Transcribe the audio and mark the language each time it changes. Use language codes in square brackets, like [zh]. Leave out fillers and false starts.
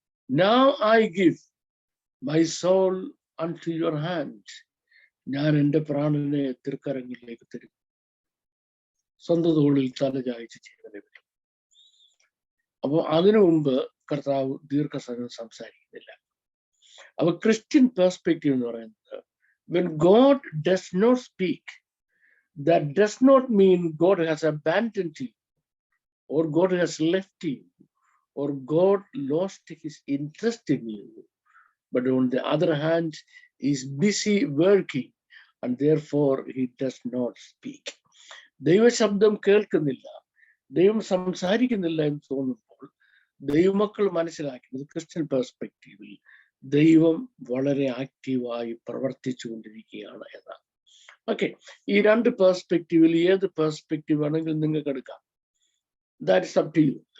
[en] Now I give my soul unto your hand. [ml] ഞാൻ എൻ്റെ പ്രാണനെ തൃക്കരങ്ങളിലേക്ക് തരും. സ്വന്തം തോളിൽ തല ചായ്ച്ച് ചെയ്തതിനെ പറ്റും. അപ്പൊ അതിനു മുമ്പ് കർത്താവ് ദീർഘസമയം സംസാരിക്കുന്നില്ല. അപ്പൊ ക്രിസ്ത്യൻ പെർസ്പെക്റ്റീവ് എന്ന് പറയുന്നത്, [en] when God does not speak, that does not mean God has abandoned you, or God has left you, or God lost his interest in you. But on the other hand, he is busy working and therefore he does not speak. [ml] ദൈവശബ്ദം കേൾക്കുന്നില്ല, ദൈവം സംസാരിക്കുന്നില്ല എന്ന് തോന്നുമ്പോൾ ദൈവമക്കൾ മനസ്സിലാക്കുന്നത് Christian പെർസ്പെക്റ്റീവിൽ ദൈവം വളരെ ആക്റ്റീവായി പ്രവർത്തിച്ചുകൊണ്ടിരിക്കുകയാണ് എന്നാണ്. ഓക്കെ, ഈ 2 പെർസ്പെക്റ്റീവിൽ ഏത് പെർസ്പെക്റ്റീവ് ആണെങ്കിലും നിങ്ങൾക്ക് എടുക്കാം. [en] That's up to you.